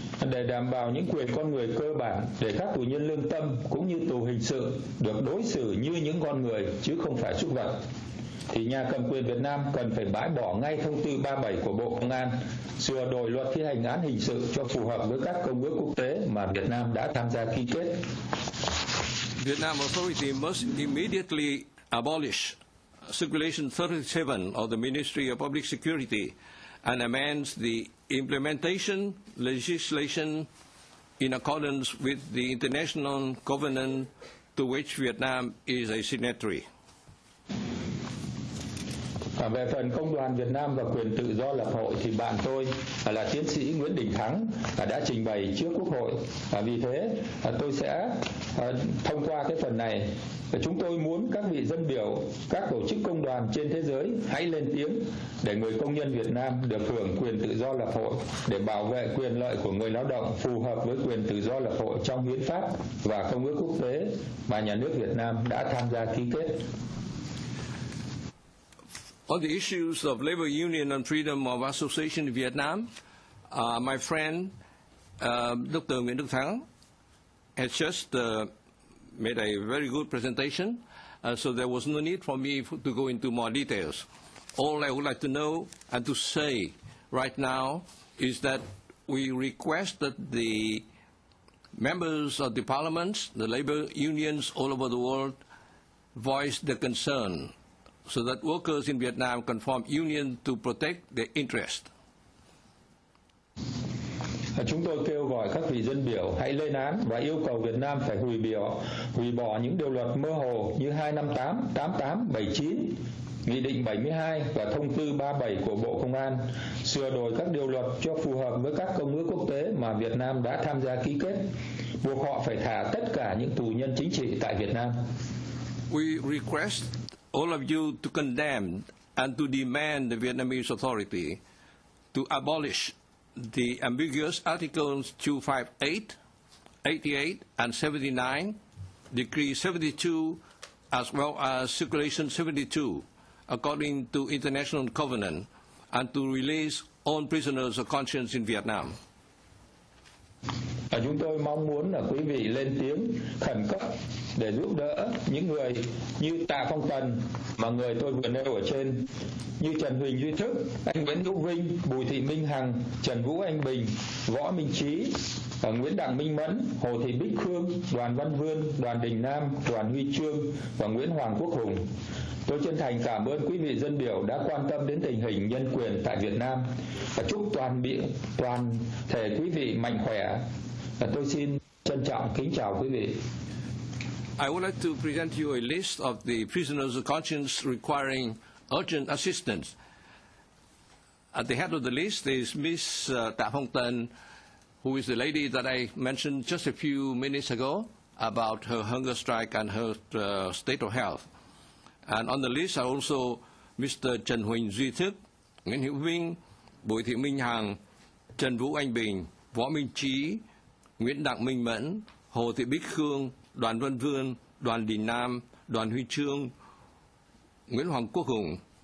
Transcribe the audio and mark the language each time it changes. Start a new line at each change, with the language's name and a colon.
Vietnamese: Để đảm bảo những quyền con người cơ bản, để các tù nhân lương tâm cũng như tù hình sự được đối xử như những con người chứ không phải súc vật, thì nhà cầm quyền Việt Nam cần phải bãi bỏ ngay thông tư 37 của Bộ Công an, sửa đổi luật thi hành án hình sự cho phù hợp với các công ước quốc tế mà Việt Nam đã tham gia ký kết.
English: Vietnam authority must immediately abolish Circulation 37 of the Ministry of Public Security and amends the implementation legislation in accordance with the international covenant to which Vietnam is a signatory.
Vietnamese: Về phần Công đoàn Việt Nam và quyền tự do lập hội thì bạn tôi là tiến sĩ Nguyễn Đình Thắng đã trình bày trước Quốc hội. Vì thế tôi sẽ thông qua cái phần này, chúng tôi muốn các vị dân biểu, các tổ chức công đoàn trên thế giới hãy lên tiếng để người công nhân Việt Nam được hưởng quyền tự do lập hội, để bảo vệ quyền lợi của người lao động phù hợp với quyền tự do lập hội trong hiến pháp và công ước quốc tế mà nhà nước Việt Nam đã tham gia ký kết.
English: On the issues of labor union and freedom of association in Vietnam, my friend, Dr. Nguyễn Đức Thắng, has just made a very good presentation, so there was no need for me to go into more details. All I would like to know and to say right now is that we request that the members of the parliaments, the labor unions all over the world, voice their concern so that workers in Vietnam can form union to protect their interest.
Vietnamese: Chúng tôi kêu gọi các vị dân biểu hãy lên án và yêu cầu Việt Nam phải hủy bỏ những điều luật mơ hồ như 258, 88, 79, Nghị định 72 và Thông tư 37 của Bộ Công an, sửa đổi các điều luật cho phù hợp với các công ước quốc tế mà Việt Nam đã tham gia ký kết, buộc họ phải thả tất cả những tù nhân chính trị tại Việt Nam.
English: We request all of you to condemn and to demand the Vietnamese authority to abolish the ambiguous Articles 258, 88, and 79, Decree 72, as well as Circulation 72, according to international covenant, and to release all prisoners of conscience in Vietnam.
Vietnamese: Chúng tôi mong muốn là quý vị lên tiếng khẩn cấp để giúp đỡ những người như Tạ Phong Tần mà người tôi vừa nêu ở trên, như Trần Huỳnh Duy Thức, anh Nguyễn Hữu Vinh, Bùi Thị Minh Hằng, Trần Vũ Anh Bình, Võ Minh Trí, Nguyễn Đặng Minh Mẫn, Hồ Thị Bích Khương, Đoàn Văn Vươn, Đoàn Đình Nam, Đoàn Huy Chương và Nguyễn Hoàng Quốc Hùng. Tôi chân thành cảm ơn quý vị dân biểu đã quan tâm đến tình hình nhân quyền tại Việt Nam và chúc toàn thể quý vị mạnh khỏe. Tôi xin trân trọng kính chào quý vị.
English: I would like to present you a list of the prisoners of conscience requiring urgent assistance. At the head of the list is Ms. Tạ Phong Tân, who is the lady that I mentioned just a few minutes ago about her hunger strike and her state of health. And on the list are also Mr. Trần Huỳnh Duy Thức, Nguyễn Hữu Vinh, Bùi Thị Minh Hằng, Trần Vũ Anh Bình, Võ Minh Trí, Nguyễn Đặng Minh Mẫn, Hồ Thị Bích Khương, Đoàn Văn Vươn, Đoàn Đình Nam, Đoàn Huy Chương, Nguyễn Hoàng Quốc Hùng.